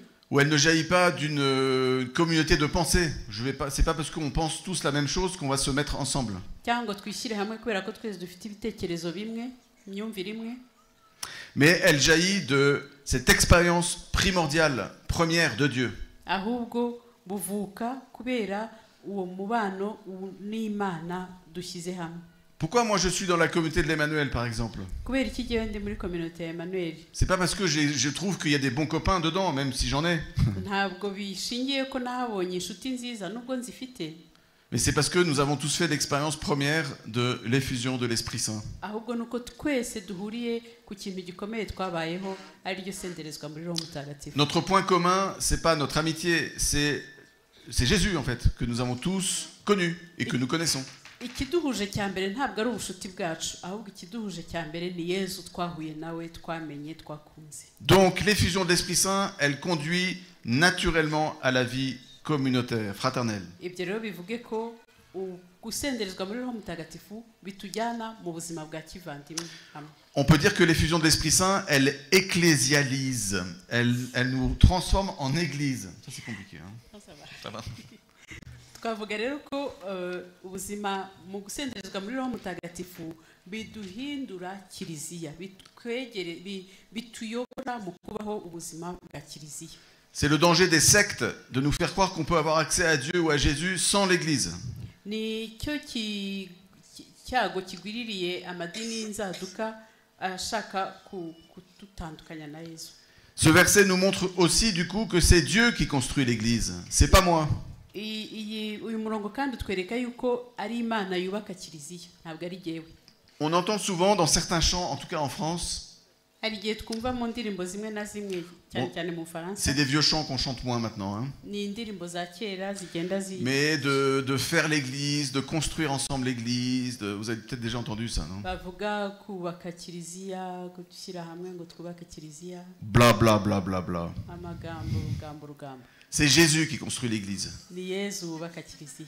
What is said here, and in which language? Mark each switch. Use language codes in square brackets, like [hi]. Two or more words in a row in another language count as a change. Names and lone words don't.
[fr] ou elle ne jaillit pas d'une communauté de pensée. C'est pas parce qu'on pense tous la même chose qu'on va se mettre ensemble. [rw] cyangwa twishyire hamwe kubera ko twese dufite ibitekerezo bimwe, imyumvire imwe, [fr] Mais elle jaillit de cette expérience primordiale, première de Dieu. [rw] ahubwo buvuka kubera uwo mubano n'Imana dushyize hamwe. [fr] Pourquoi moi je suis dans la communauté de l'Emmanuel par exemple? [rw] Kubera iki gihe ndi muri communauté ya Emmanuel? [fr] C'est pas parce que je trouve qu'il y a des bons copains dedans, même si j'en ai. [rw] Ntabwo bishingiye ko nahabonye inshuti nziza nubwo nzifite, [fr] Mais c'est parce que nous avons tous fait l'expérience première de l'effusion de l'Esprit Saint. [rw] ahubwo nuko twese duhuriye ku kintu gikomeye twabayeho ari ryo senderezwa muri Roho Mutagatifu. [fr] Notre point commun, c'est pas notre amitié, c'est Jésus en fait, que nous avons tous connu et que nous connaissons. [rw] Ikiduhuje cya mbere ntabwo ari ubushuti bwacu, ahubwo ikiduhuje cya mbere ni Yesu twahuye nawe, twamenye, twakunze. [fr] Donc l'effusion de l'Esprit Saint, elle conduit naturellement à la vie communautaire, fraternelle. [rw] Ibyo rero bivuge ko gusenderezwa muri Roho Mutagatifu bitujyana mu buzima bwa kivandimwe hamwe. [fr] On peut dire que l'effusion de l'Esprit Saint, elle ecclésialise, elle nous transforme en église. Ça c'est compliqué. Hein. Ça va. [rw] Twavuga rero ko ubuzima mu gusenderezwa muri Roho Mutagatifu biduhindura kiliziya, bituyobora mu kubaho ubuzima bwa kiliziya. [fr] C'est le danger des sectes de nous faire croire qu'on peut avoir accès à Dieu ou à Jésus sans l'Église. [rw] Ni cyo cyago kigwiririye amadini y'inzaduka ashaka kututandukanya na Yesu. [fr] Ce verset nous montre aussi du coup que c'est Dieu qui construit l'Église, c'est pas moi. [rw] Uyu murongo kandi utwereka yuko ari Imana yubaka kiliziya, ntabwo ari jyewe. [fr] On entend souvent dans certains chants, en tout cas en France, [rw] hari igihe twumva mu ndirimbo zimwe na zimwe cyane cyane mu Faransa. [fr] C'est des vieux chants qu'on chante moins maintenant. Hein. [rw] Ni indirimbo za kera zigenda [fr] Mais de faire l'église, de construire ensemble l'église, vous avez peut-être déjà entendu ça, non? [rw] bavuga kubaka kiliziya, gushyira hamwe ngo twubake kiliziya. Bla bla bla bla bla. Amagambo. [fr] C'est Jésus qui construit l'église. [rw] Ni Yesu wubaka kiliziya.